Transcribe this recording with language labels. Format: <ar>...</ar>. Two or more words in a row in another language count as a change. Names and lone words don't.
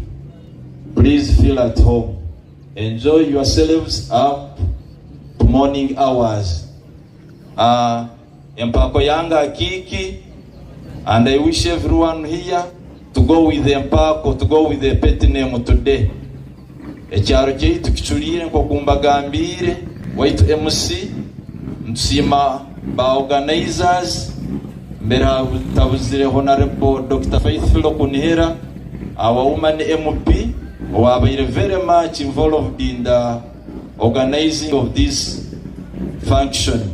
<en>Please feel at home. Enjoy yourselves up to morning hours.</en> <ttj>Empako Yanga Kiki,</ttj> <en>and I wish everyone here to go with the Empako, to go with the pet name today.</en> <ttj>Ekyaro kyaitu kichulire nk'okumbagambire waitu MC nsima ba organizers mbere tabuzire Honorable Dr.</ttj> <en>Faithful Okunihera, our woman MP, who are very much involved in the organizing of this function.</en>